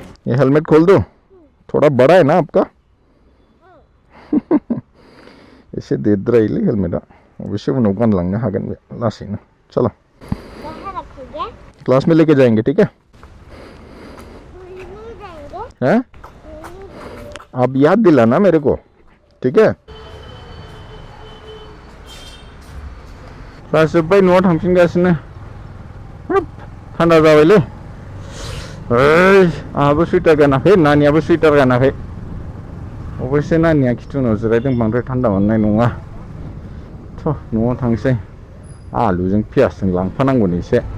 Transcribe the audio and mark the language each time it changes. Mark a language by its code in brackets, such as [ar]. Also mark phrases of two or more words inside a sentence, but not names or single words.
[hi] ये हेलमेट खोल दो, थोड़ा बड़ा है ना आपका। [brx] एसे देद्रायलै हेलमेटा, अबसे उनाव गानलांनो हागोन बे लासैनो। [hi] चलो कहाँ रखोगे? क्लास में लेके जाएंगे, ठीक है? नहीं जाएंगे। हैं? आप याद दिलाना मेरे को, ठीक है? [brx] क्लास जोब्बाय न'आव थांफिनगासिनो। हाब थान्दा जाबायलै। ओइ आंहाबो सुइटार गानाखै, नानियाबो सुइटार गानाखै। अबयसे नानिया खिथुनाव जिरायदों, बांद्राय थान्दा मोननाय नङा। थ' न'आव थांसै, आलुजों पियासजों लांफानांगौनो एसे।